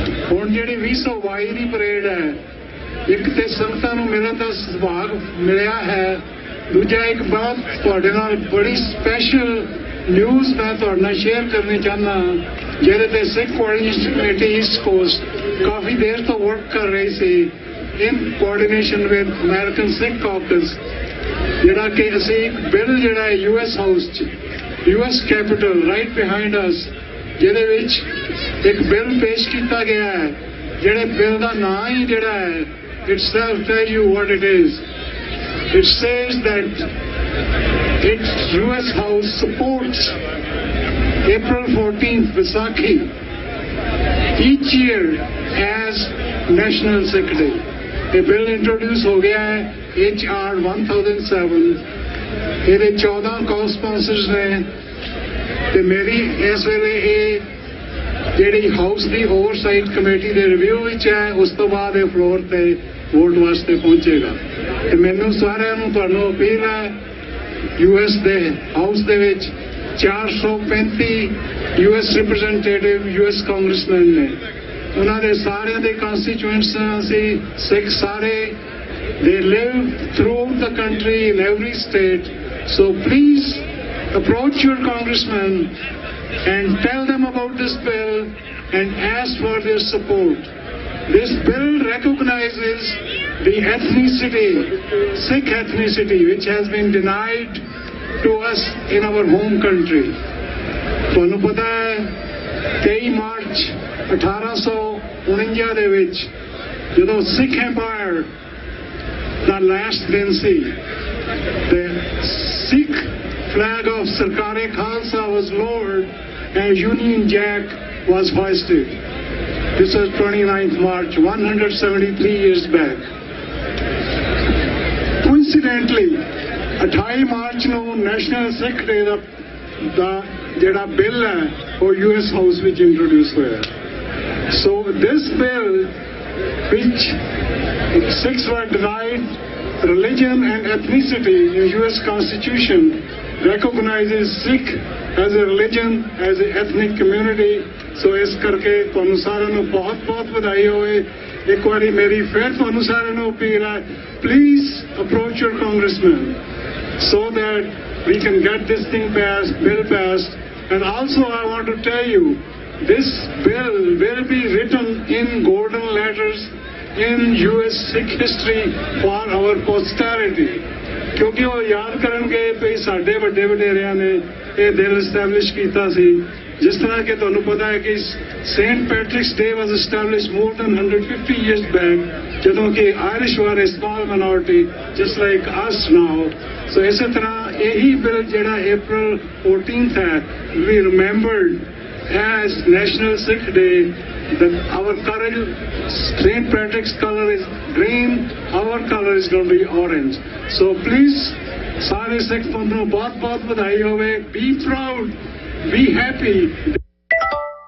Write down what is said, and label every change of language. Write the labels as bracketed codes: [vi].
[pa] ਹੁਣ ਜਿਹੜੀ 2022 ਦੀ ਪਰੇਡ ਹੈ, ਇੱਕ ਤੇ ਸੰਗਤਾਂ ਨੂੰ ਮਿਲਣ ਦਾ ਸੁਭਾਗ ਮਿਲਿਆ ਹੈ, ਦੂਜਾ ਇੱਕ ਬਾਤ ਤੁਹਾਡੇ ਨਾਲ ਬੜੀ ਸਪੈਸ਼ਲ ਨਿਊਜ਼ ਮੈਂ ਤੁਹਾਡੇ ਨਾਲ ਸ਼ੇਅਰ ਕਰਨੀ ਚਾਹੁੰਦਾ, ਜਿਹਦੇ ਤੇ ਸਿੱਖ ਕੋਆਰਡੀਨੇਸ਼ਨ ਕਮੇਟੀ ਈਸਟ ਕੋਸਟ ਕਾਫੀ ਦੇਰ ਤੋਂ ਵਰਕ ਕਰ ਰਹੀ ਸੀ [en] in coordination with [pa] American Sikh caucus, ਜਿਹੜਾ ਕਿ ਅਸੀਂ ਇੱਕ ਬਿੱਲ ਜਿਹੜਾ ਹੈ US ਹਾਊਸ 'ਚ, US ਕੈਪੀਟਲ [en] right behind us, [pa] ਜਿਹਦੇ ਵਿੱਚ ਇੱਕ ਬਿੱਲ ਪੇਸ਼ ਕੀਤਾ ਗਿਆ ਹੈ, ਜਿਹੜੇ ਬਿੱਲ ਦਾ ਨਾਂ ਹੀ ਜਿਹੜਾ ਹੈ [en] itself tell you what it is. It says that its US House supports April 14th Vaisakhi each year as National Sikh Day. A bill introduced [hi] हो गया है [en] HR 1007. [pa] ਇਹਦੇ 14 co-sponsors ਨੇ, ਤੇ ਮੇਰੀ ਇਸ ਵੇਲੇ ਇਹ ਜਿਹੜੀ ਹਾਊਸ ਦੀ ਓਵਰਸਾਈਟ ਕਮੇਟੀ ਦੇ ਰਿਵਿਊ ਵਿੱਚ ਹੈ, ਉਸ ਤੋਂ ਬਾਅਦ ਇਹ ਫਲੋਰ ਤੇ ਵੋਟ ਵਾਸਤੇ ਪਹੁੰਚੇਗਾ। ਤੇ ਮੈਨੂੰ ਸਾਰਿਆਂ ਨੂੰ ਤੁਹਾਨੂੰ ਅਪੀਲ ਹੈ, US ਦੇ ਹਾਊਸ ਦੇ ਵਿੱਚ 435 US ਰਿਪਰੈਜ਼ੈਂਟੇਟਿਵ US ਕਾਂਗਰਸਮੈਨ ਨੇ, ਉਹਨਾਂ ਦੇ ਸਾਰਿਆਂ ਦੇ ਕੰਸਟੀਚੁਐਂਟਸ ਅਸੀਂ ਸਿੱਖ ਸਾਰੇ, [en] they live throughout the country in every state, so please approach your congressman and tell them about this bill and ask for their support. This bill recognizes the ethnicity, Sikh ethnicity, which has been denied to us in our home country. [pa] ਤੁਹਾਨੂੰ ਪਤਾ ਹੈ 23 March 1849 ਦੇ ਵਿੱਚ ਜਦੋਂ ਸਿੱਖ empire ਦਾ last ਦਿਨ ਸੀ, [en] the Sikh flag of Sarkar-e Khalsa was lowered and Union Jack was hoisted. This was 29th March, 173 years back. [pa] Coincidentally, 28 March ਨੂੰ national ਸਿੱਖ ਡੇ ਦਾ ਜਿਹੜਾ bill ਹੈ ਉਹ US ਹਾਊਸ ਵਿੱਚ ਇੰਟਰੋਡਿਊਸ ਹੋਇਆ। [en] So this bill, which Sikhs were denied religion and ethnicity in US Constitution, recognizes Sikh as a religion, as an ethnic community. [pa] So ਇਸ ਕਰਕੇ ਤੁਹਾਨੂੰ ਸਾਰਿਆਂ ਨੂੰ ਬਹੁਤ ਬਹੁਤ ਵਧਾਈ ਹੋਵੇ। ਇੱਕ ਵਾਰੀ ਮੇਰੀ ਫਿਰ ਤੁਹਾਨੂੰ ਸਾਰਿਆਂ ਨੂੰ ਅਪੀਲ ਹੈ, [en] please approach your congressman so that we can get this thing passed, bill passed And also I want to tell you, this bill will be written in golden letters in US Sikh history for our posterity. [pa] ਕਿਉਂਕਿ ਉਹ ਯਾਦ ਕਰਨਗੇ ਵੀ ਸਾਡੇ ਵੱਡੇ ਵਡੇਰਿਆਂ ਨੇ ਇਹ ਦਿਨ ਐਸਟੈਬਲਿਸ਼ ਕੀਤਾ ਸੀ। ਜਿਸ ਤਰ੍ਹਾਂ ਕਿ ਤੁਹਾਨੂੰ ਪਤਾ ਹੈ ਕਿ [en] Saint Patrick's Day was establish more than 150 years back, [pa] ਜਦੋਂ ਕਿ [en] Irish were small minority just like us now. [pa] ਸੋ ਇਸੇ ਤਰ੍ਹਾਂ ਇਹੀ ਬਿੱਲ ਜਿਹੜਾ [en] April 14th ਹੈ, be remembered as National Sikh Day, that our current St. Patrick's color is green, our color is going to be orange. [pa] So please, ਸਾਰੇ ਸਿੱਖ ਪੰਥ ਨੂੰ ਬਹੁਤ ਬਹੁਤ ਵਧਾਈ ਹੋਵੇ। [en] Be proud, be happy.